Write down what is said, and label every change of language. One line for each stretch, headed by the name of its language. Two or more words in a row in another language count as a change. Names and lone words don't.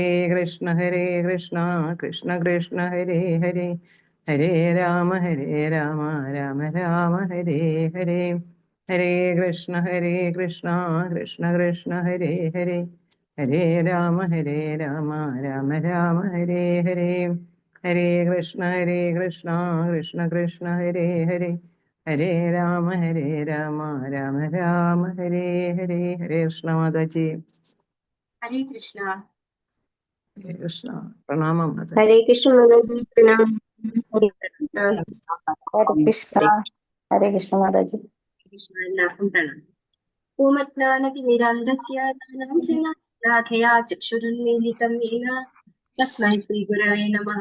Sanskrit: कृष्ण कृष्ण कृष्ण हरे हरे हरे राम राम राम हरे हरे हरे कृष्ण कृष्ण कृष्ण हरे हरे हरे राम राम राम हरे हरे हरे कृष्ण कृष्ण कृष्ण हरे हरे हरे राम राम राम हरे हरे हरे कृष्ण माताजी.
Malayalam: ഹരേ കൃഷ്ണ. ഹരേ കൃഷ്ണ. പ്രണാമം മാതാജി. ഹരേ കൃഷ്ണ മാതാജി. പ്രണാമം. ഹരേ കൃഷ്ണ. ഹരേ കൃഷ്ണ മാതാജി. കൃഷ്ണ. എല്ലാവർക്കും പ്രണാമം.
Sanskrit: पूमज्ञानतिमिरान्धस्य ज्ञानाञ्जनाशलाखया चक्षुरुन्मीलितं येन तस्मै श्रीगुरवे नमः.